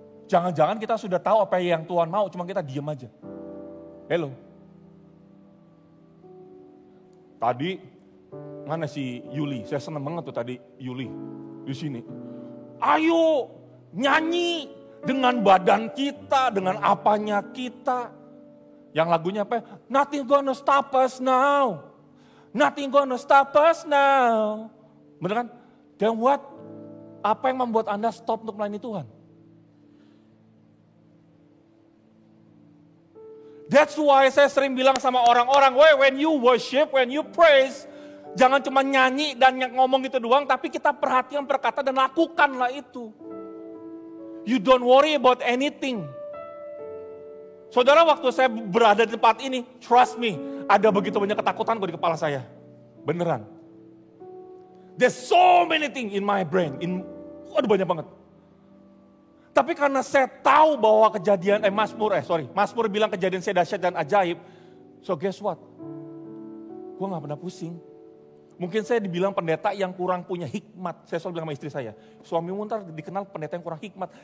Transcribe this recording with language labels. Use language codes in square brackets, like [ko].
[id] Jangan-jangan kita sudah tahu apa yang Tuhan mau, cuma kita diem aja. Hello. Tadi, mana si Yuli? Saya seneng banget tuh tadi Yuli di sini. Ayo nyanyi dengan badan kita, dengan apanya kita. Yang lagunya apa? [en] Nothing gonna stop us now. Nothing gonna stop us now. [id] Bener kan? [en] Then what? [id] Apa yang membuat Anda stop untuk melayani Tuhan? [en] That's why [id] saya sering bilang sama orang-orang, [en] when you worship, when you praise, [id] jangan cuma nyanyi dan ngomong gitu doang, tapi kita perhatikan perkata dan lakukanlah itu. [en] You don't worry about anything. [id] Saudara, waktu saya berada di tempat ini, [en] trust me, [id] ada begitu banyak ketakutan di kepala saya. Beneran. [en] There's so many things in my brain. [id] Aduh banyak banget. Tapi karena saya tahu bahwa kejadian, Mazmur bilang kejadian saya dahsyat dan ajaib. [en] So guess what? [id] Gue gak pernah pusing. Mungkin saya dibilang pendeta yang kurang punya hikmat. Saya selalu bilang sama istri saya, suamimu ntar dikenal pendeta yang kurang hikmat.